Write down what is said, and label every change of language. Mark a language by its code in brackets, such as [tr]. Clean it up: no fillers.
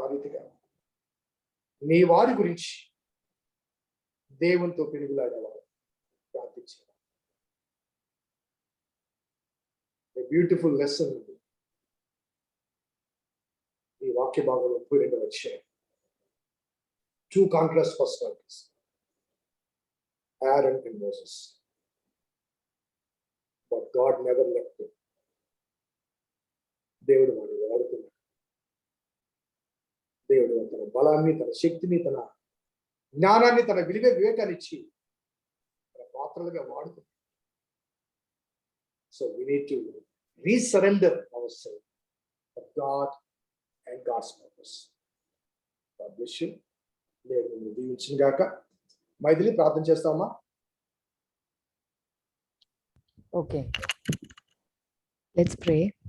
[te] ఆ రీతిగా నీ వారి గురించి దేవునితో పెరుగులాడేవాడు, ప్రార్థించేవాడు. బ్యూటిఫుల్ లెసన్ ఉంది ఈ వాక్య భాగంలో 32వ అధ్యాయం. [en] 2 contrast personalities, Aaron and Moses, but God never left them. [te] దేవుడు వాడిని వాడుతున్నాడు. దేవుడు తన బలాన్ని, తన శక్తిని, తన జ్ఞానాన్ని, తన వివేకాన్ని ఇచ్చి తన పాత్రలుగా వాడుతున్నాడు. [en] So we need to resurrender ourselves to God and God's purpose. God bless you. [te] దేవుని దీవించును గాక. మైథిలి ప్రార్థన చేస్తామా? [en] Okay. Let's pray.